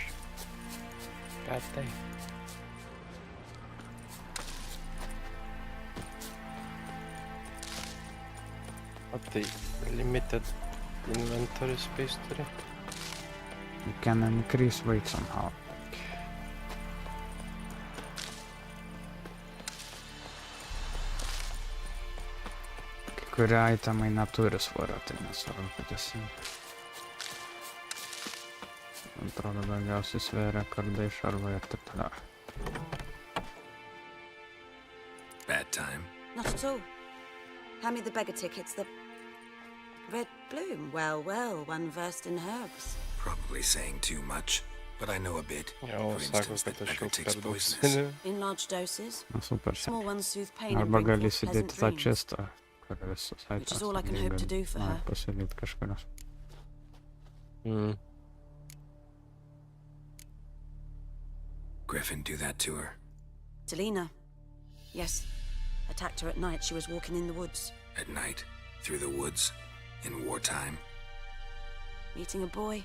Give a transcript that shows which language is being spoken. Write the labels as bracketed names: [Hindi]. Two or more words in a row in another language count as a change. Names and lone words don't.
[English] God damn. What the limited inventory space today? You can increase weight somehow. [Lithuanian] Kai kurie itemai neturi svorio, tai nesvarbu, kad esi. Atrodo, daugiausiai sveria kardai, šarvai ir taip toliau. [English] Bad time? Not at all. Hand me the beggar tickets, the red bloom. Well, well, one versed in herbs. Probably saying too much. but I know a bit. [Lithuanian] Jo, [English] For [Lithuanian] sako, [English] instance, [Lithuanian] kad [English] that [Lithuanian] aš [English] beggar [Lithuanian] jau [English] takes [Lithuanian] per daug [English] poisonous. [Lithuanian] seniai. [English] In large doses, [Lithuanian] Na super. [English] small ones soothe pain and [Lithuanian] Arba [English] bring [Lithuanian] gali [English] forth pleasant [Lithuanian] įsidėti tą [English] dreams. [Lithuanian] čestą, kuris visai [English] Which is all I can hope to do for her. [Lithuanian] Pasilikti kažkurios. [English] Griffin do that to her? Delina. Yes. Attacked her at night. She was walking in the woods. At night? Through the woods? In wartime? Meeting a boy.